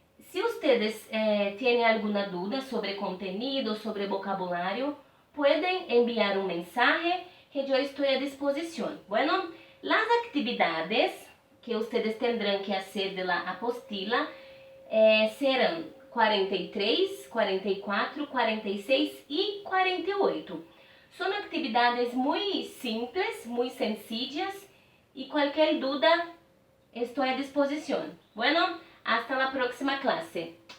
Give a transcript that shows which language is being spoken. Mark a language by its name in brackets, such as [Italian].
[Spanish] Si ustedes tienen alguna duda sobre contenido, sobre vocabulario, pueden enviar un mensaje que yo estoy a disposición. Bueno, las actividades que ustedes tendrán que hacer de la apostila [Portuguese] serão 43, 44, 46 e 48. São atividades muito simples, muito sencillas e qualquer dúvida estou à disposição. [Spanish] Bueno, hasta la próxima clase.